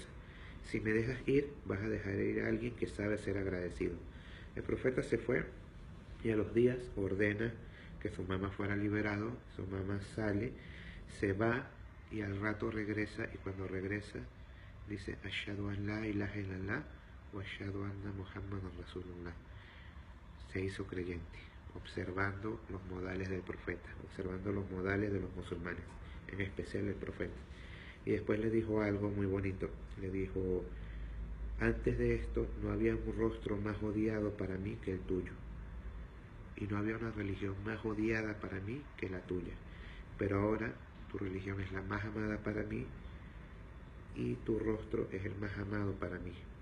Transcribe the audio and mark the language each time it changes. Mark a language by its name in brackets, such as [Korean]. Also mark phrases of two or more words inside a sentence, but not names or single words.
[Spanish] Si me dejas ir, vas a dejar ir a alguien que sabe ser agradecido. El profeta se fue y a los días ordena que su mamá fuera liberado. Su mamá sale, se va y al rato regresa, y cuando regresa dice [Arabic] أشهد أن لا إله إلا الله وأشهد أن محمدا رسول الله. [Spanish] Se hizo creyente, observando los modales del profeta, observando los modales de los musulmanes, en especial el profeta. Y después le dijo algo muy bonito, le dijo, antes de esto no había un rostro más odiado para mí que el tuyo, y no había una religión más odiada para mí que la tuya, pero ahora tu religión es la más amada para mí y tu rostro es el más amado para mí.